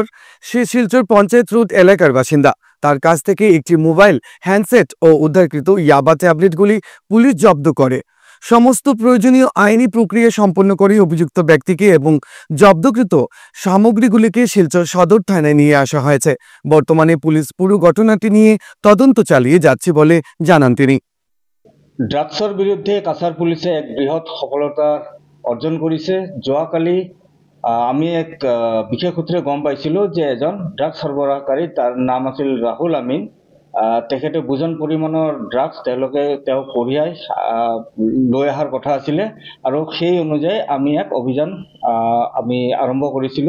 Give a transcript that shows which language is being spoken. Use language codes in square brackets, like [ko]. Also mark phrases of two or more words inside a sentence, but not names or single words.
[bn] সে শিলচর পঞ্চায়েত রোড এলাকার বাসিন্দা। তার কাছ থেকে একটি মোবাইল, হ্যান্ডসেট ও উদ্ধারকৃত ইয়াবা ট্যাবলেটগুলি পুলিশ জব্দ করে সমস্ত প্রয়োজনীয় আইনি প্রক্রিয়া সম্পন্ন করে অভিযুক্ত ব্যক্তিকে এবং জব্দকৃত সামগ্রীগুলিকে শিলচর সদর থানায় নিয়ে আসা হয়েছে। বর্তমানে পুলিশ পুরো ঘটনাটি নিয়ে তদন্ত চালিয়ে যাচ্ছে বলে জানান তিনি। [as] ড্রাগছৰ বিৰুদ্ধে কাছাৰ পুলিচে এক বৃহৎ সফলতা অৰ্জন কৰিছে। যোৱাকালি আমি এক বিশেষ সূত্ৰে গম পাইছিলোঁ যে এজন ড্ৰাগছ সৰবৰাহকাৰী, তাৰ নাম আছিল ৰাহুল আমিন। তেখেতে বুজন পৰিমাণৰ ড্ৰাগছ তেওঁ কঢ়িয়াই লৈ অহাৰ কথা আছিলে আৰু সেই অনুযায়ী আমি এক অভিযান আৰম্ভ কৰিছিলোঁ।